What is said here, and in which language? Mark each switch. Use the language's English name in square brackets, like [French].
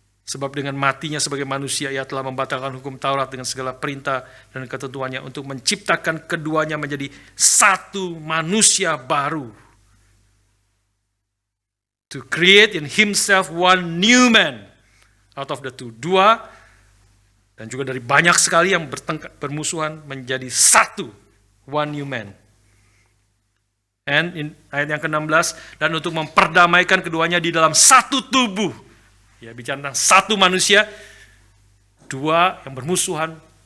[Indonesian] Sebab dengan matinya sebagai manusia ia telah membatalkan hukum Taurat dengan segala perintah dan ketentuannya untuk menciptakan keduanya menjadi satu manusia baru. [English] To create in himself one new man out of the two. [Indonesian] Dua, dan juga dari banyak sekali yang bermusuhan menjadi satu. [English] One new man. And in [Indonesian] ayat yang ke-16, dan untuk memperdamaikan keduanya di dalam satu tubuh. Ya, bicara tentang satu manusia, dua yang bermusuhan,